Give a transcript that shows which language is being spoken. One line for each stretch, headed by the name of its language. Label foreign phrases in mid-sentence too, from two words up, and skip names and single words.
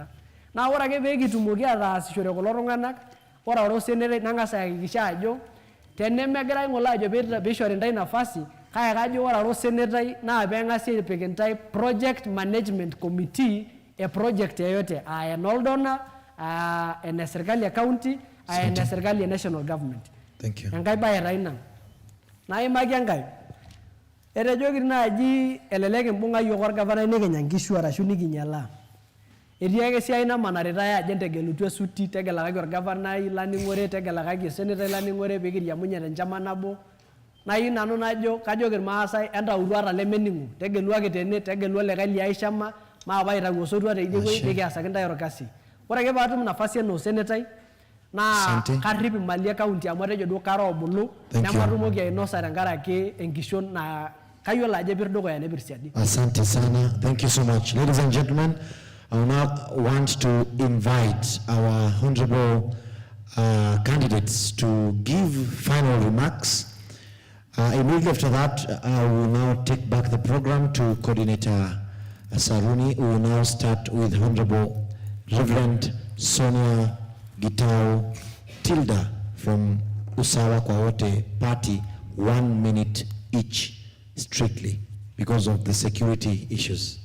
Masai: Naa ore ake pee kitumoki ataasishore kulo tung'anak, ore osenetai nang'as ayakikisha ajo tenemegirai ng'ole ajo piishori ntae nafasi, kake kajo ore osenetai naa peeng'asi aipik ntae
English: project management committee
Masai: e project yeyote aa enoldona, ene serkali e county, ene serkali e
English: national government. Thank you.
Masai: Enkae baye taa ina. Naimaki enkae. Etejoki naaji elelek imbung'a yiok orgavanai nikinya nkishu arashu nikinyalaa. Etii ake esiai namanaritae ajo entegelutu esuti, tegelakaki orgavanai laning'ore, tegelakaki osenetai laning'ore pee kiriamunye tenchama nabo. Nayieu nanu najo kajoki irmaasai entautu ata lemening'o, tegeluaki tene, tegelu olikae liai shama, maape aitau osotua teidie wueji pee kiasaki ntae orkasi. Ore ake paatum nafasi enaa osenetai naa karrip imali e county amu atejo duo kara obulu nematumoki ainosa tenkaraki enkishon naa kayiolo ajo epir dukuya nepir siadi.
Swahili: Asante sana.
English: Thank you so much. Ladies and gentlemen, I now want to invite our honorable candidates to give final remarks. Immediately after that, I will now take back the program to Coordinator Saruni, who will now start with Honorable Reverend Sonia Gitau Tilda from Usawa kwa Wote Party, 1 minute each, strictly, because of the security issues.